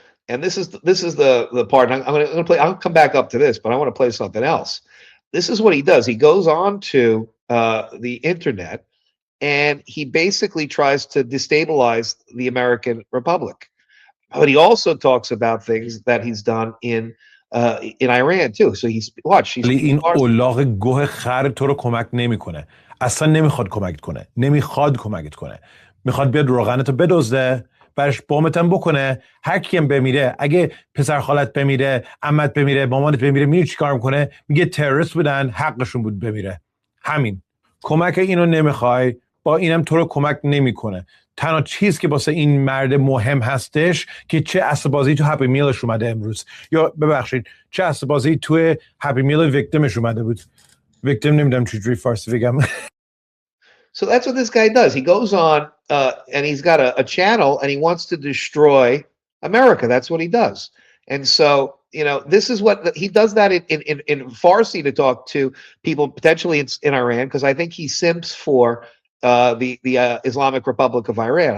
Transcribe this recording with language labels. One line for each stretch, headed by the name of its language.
English: And this is the part. I'm going to play. I'll come back up to this, but I want to play something else. This is what he does. He goes on to the internet, and he basically tries to destabilize the American Republic. But he also talks about things that he's done in Iran too. So he's
Persian: این اولاغ گوه خر تو رو کمک نمیکنه. اصلا نمیخواد کمکت کنه. نمیخواد کمکت کنه. میخواد بیاد روغنتو بدزده، برش بومتم بکنه. هر کیم بمیره، اگه پسر خالت بمیره، عمت بمیره، مامانت بمیره، میره چیکار میکنه؟ میگه تروریست بودن، حقشون بود بمیره. همین. کمک اینو نمیخوای، با اینم تو رو کمک نمیکنه. تنها چیز که واسه این مرد مهم هستش که چه اسبازی تو هپی میلش اومده امروز، یا ببخشید چه اسبازی تو هپی میل ویکتیمش اومده بود. ویکتیم نمیدونم چجوری فارسی بگم.
English: So that's what this guy does. He goes on and he's got a channel, and he wants to destroy America. That's what he does. And so, this is what he does, that in Farsi to talk to people potentially in Iran, because I think he simps for the Islamic Republic of Iran.